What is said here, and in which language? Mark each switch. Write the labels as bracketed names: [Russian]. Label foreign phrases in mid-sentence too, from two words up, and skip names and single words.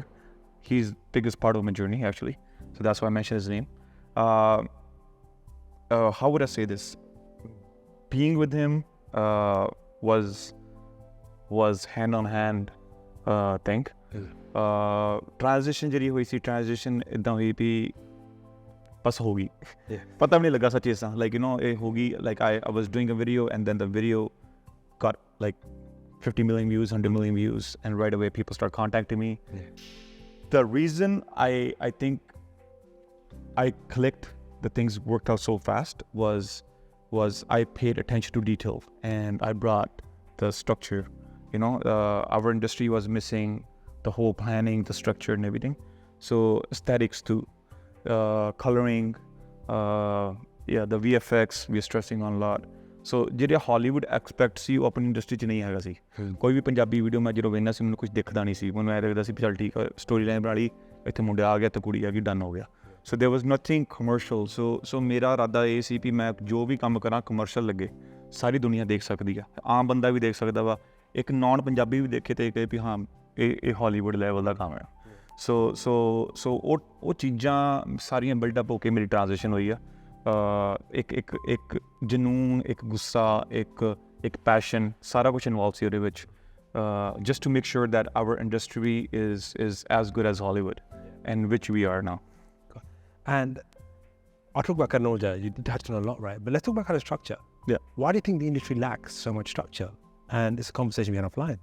[English] He's biggest part of my journey actually. So that's why I mentioned his name. How would I say this? Being with him was hand on hand thing. [Punjabi] Transition ਜਿਹੜੀ ਹੋਈ ਸੀ, transition ਇਦਾਂ ਹੋਈ ਵੀ ਬਸ ਹੋ ਗਈ, ਪਤਾ ਵੀ ਨਹੀਂ ਲੱਗਾ ਸੱਚੀ ਦੱਸਾਂ, [English] like you know [Punjabi] ਇਹ ਹੋ ਗਈ, [English] like I was doing a video and then the video got like 50 million views, 100 million views, and right away people start contacting me. The reason I think I clicked, the things worked out so fast was I paid attention to detail and I brought the structure. You know, our industry was missing the whole planning, the structure and everything. So aesthetics too, coloring, the VFX we're stressing on a lot. [Punjabi] So ਜਿਹੜਾ Hollywood expects ਸੀ ਉਹ ਆਪਣੀ ਇੰਡਸਟਰੀ 'ਚ ਨਹੀਂ ਹੈਗਾ ਸੀ. ਕੋਈ ਵੀ ਪੰਜਾਬੀ ਵੀਡੀਓ ਮੈਂ ਜਦੋਂ ਵੇਖਦਾ ਸੀ ਮੈਨੂੰ ਕੁਝ ਦਿਖਦਾ ਨਹੀਂ ਸੀ, ਮੈਨੂੰ ਐਂ ਲੱਗਦਾ ਸੀ ਚੱਲ ਠੀਕ ਹੈ, [English] story line [Punjabi] ਬਣਾ ਲਈ, ਇੱਥੇ ਮੁੰਡਾ ਆ ਗਿਆ ਤੇ ਕੁੜੀ ਆ ਗਈ, ਡਨ ਹੋ ਗਿਆ. [English] So there was nothing commercial. [Punjabi] So ਮੇਰਾ ਇਰਾਦਾ ਇਹ ਸੀ ਵੀ ਮੈਂ ਜੋ ਵੀ ਕੰਮ ਕਰਾਂ ਕਮਰਸ਼ੀਅਲ ਲੱਗੇ, ਸਾਰੀ ਦੁਨੀਆ ਦੇਖ ਸਕਦੀ ਆ, ਆਮ ਬੰਦਾ ਵੀ ਦੇਖ ਸਕਦਾ ਵਾ, ਇੱਕ ਨੌਨ ਪੰਜਾਬੀ ਵੀ ਦੇਖੇ ਤੇ ਕਹੇ ਵੀ ਹਾਂ ਇਹ ਹਾਲੀਵੁੱਡ ਲੈਵਲ ਦਾ ਕੰਮ ਹੈ. ਸੋ ਉਹ ਚੀਜ਼ਾਂ ਸਾਰੀਆਂ ਬਿਲਡਅਪ ਹੋ ਕੇ ਮੇਰੀ ਟ੍ਰਾਂਜੀਸ਼ਨ ਹੋਈ ਆ. ਇੱਕ ਜਨੂਨ, ਇੱਕ ਗੁੱਸਾ, ਇੱਕ ਪੈਸ਼ਨ, ਸਾਰਾ ਕੁਛ ਇਨਵੋਲਵ ਸੀ ਉਹਦੇ ਵਿੱਚ, [English] just to make sure that our industry is as good as Hollywood, and which we are now. And I'll talk about Karan Aujla, you touched on a lot, right? But let's talk about kind of structure. Yeah. Why do you think the industry lacks so much structure? And it's a conversation we had offline.